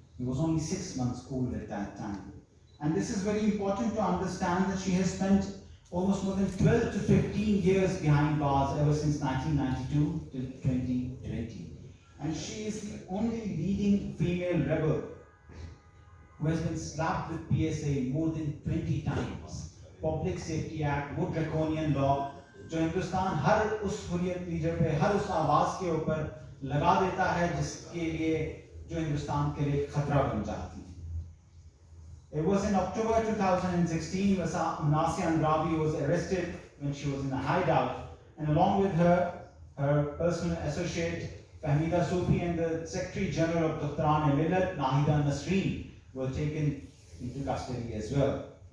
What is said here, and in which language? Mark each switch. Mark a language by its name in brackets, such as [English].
[English] He was only 6 months old at that time. And this is very important to understand that she has spent almost more than 12 to 15 years behind bars ever since 1992 till 2020. And she is the only leading female rebel who has been slapped with PSA more than 20 times. [Hindi] Public Safety Act, वो [English] draconian law, [Hindi] जो हिंदुस्तान हर उस Hurriyat leader पे, हर उस आवाज़ के ऊपर लगा देता है जिसके लिए जो हिंदुस्तान के लिए खतरा बन जाती है. [English] It was in October 2016 when Asia Andrabi was arrested when she was in a hideout, and along with her, her personal associate Fahmida Sufi and the Secretary General of Daftaran-e-Millat, Nahida Nasreen, were taken into custody as well.